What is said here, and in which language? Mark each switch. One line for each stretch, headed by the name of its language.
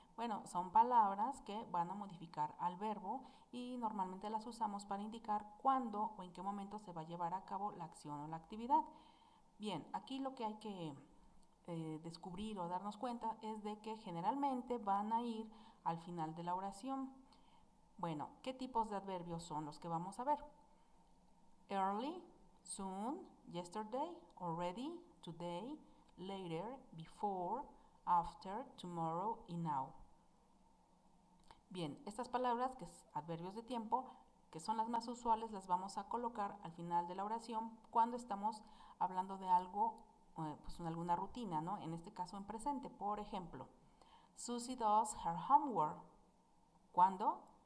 Spanish: Bueno, son palabras que van a modificar al verbo y normalmente las usamos para indicar cuándo o en qué momento se va a llevar a cabo la acción o la actividad. Bien, aquí lo que hay que descubrir o darnos cuenta es de que generalmente van a ir al final de la oración. Bueno, ¿qué tipos de adverbios son los que vamos a ver?
English: Early, soon, yesterday, already, today, later, before, after, tomorrow
Spanish: y
English: now.
Spanish: Bien, estas palabras, que es adverbios de tiempo, que son las más usuales, las vamos a colocar al final de la oración cuando estamos hablando de algo, pues alguna rutina, ¿no? En este caso en presente. Por ejemplo,
English: Susie does her homework.
Spanish: ¿Cuándo?